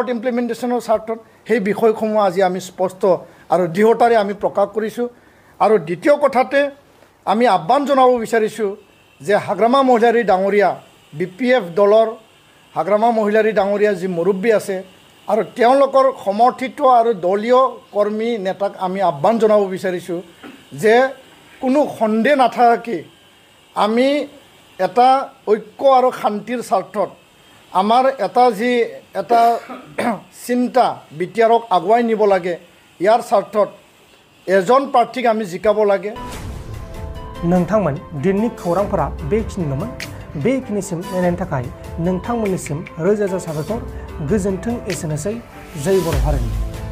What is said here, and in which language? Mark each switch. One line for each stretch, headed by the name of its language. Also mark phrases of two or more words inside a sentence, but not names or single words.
Assamese: ইমপ্লিমেণ্টেশ্যনৰ স্বাৰ্থত সেই বিষয়সমূহ আজি আমি স্পষ্ট আৰু দৃঢ়তাৰে আমি প্ৰকাশ কৰিছোঁ আৰু দ্বিতীয় কথাতে আমি আহ্বান জনাব বিচাৰিছোঁ যে হাগ্ৰামা মহিলাৰী ডাঙৰীয়া BPF দলৰ হাগ্ৰামা মহিলাৰী ডাঙৰীয়া যি মুৰব্বী আছে আৰু তেওঁলোকৰ সমৰ্থিত আৰু দলীয় কৰ্মী নেতাক আমি আহ্বান জনাব বিচাৰিছোঁ যে কোনো সন্দেহ নাথাকে আমি এটা ঐক্য আৰু শান্তিৰ স্বাৰ্থত আমাৰ এটা চিন্তা বিটিআৰক আগুৱাই নিব লাগে ইয়াৰ স্বাৰ্থত এজন প্ৰাৰ্থীক আমি জিকাব লাগে
Bodo: नोंथांमोन दिननि खौरांफोरा बेखिनिल'मोन बेखिनिसिम नायनायनि थाखाय नोंथांमोननिसिम रोजा रोजा साबायखर गोजोन्थों एसेनोसै जय बर' हारिनि